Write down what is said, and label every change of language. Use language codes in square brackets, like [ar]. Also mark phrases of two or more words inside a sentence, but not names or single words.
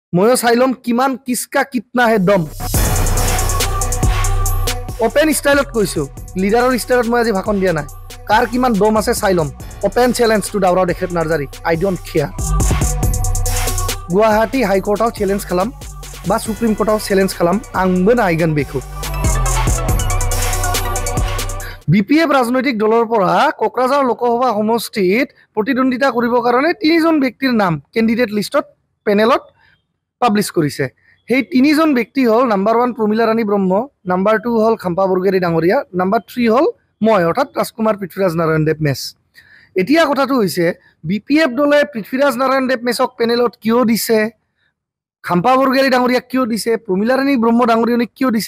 [as] ময়ো চাই ল'ম কিমান [hi] किसका कितना है दम [as] ওপেন ষ্টাইলত কৈছোঁ লিডাৰৰ ষ্টাইলত মই আজি ভাষণ দিয়া নাই কাৰ কিমান দম আছে চাই ল'ম [en] open challenge to [as] দাউৰাও দেশত নাৰ্জাৰী [en] I don't care [as] গুৱাহাটী হাইকোৰ্টआव [brx] चेलेञ्ज खालाम बा सुप्रिम कोर्टआव चेलेञ्ज खालाम आंबो नायगोन बेखौ [as] বিপিএফ ৰাজনৈতিক দলৰ পৰা কোকৰাঝাৰ লোকসভা সমষ্টিত প্ৰতিদ্বন্দ্বিতা কৰিবৰ কাৰণে তিনিজন ব্যক্তিৰ নাম [en] candidate list [as] পেনেলত পাব্লিছ কৰিছে সেই তিনিজন ব্যক্তি হ'ল নাম্বাৰ 1 প্ৰমিলা ৰাণী ব্ৰহ্ম নাম্বাৰ 2 হ'ল খাম্পা বৰগেৰী ডাঙৰীয়া নাম্বাৰ 3 হ'ল মই অৰ্থাৎ ৰাজকুমাৰ পৃথ্বীৰাজ নাৰায়ণ দেৱ মেছ এতিয়া কথাটো হৈছে বিপিএফ দলে পৃথ্বীৰাজ নাৰায়ণ দেৱ মেছক পেনেলত কিয় দিছে খাম্পা বৰগেৰী ডাঙৰীয়াক কিয় দিছে প্ৰমিলা ৰাণী ব্ৰহ্ম ডাঙৰীয়নীক কিয় দিছে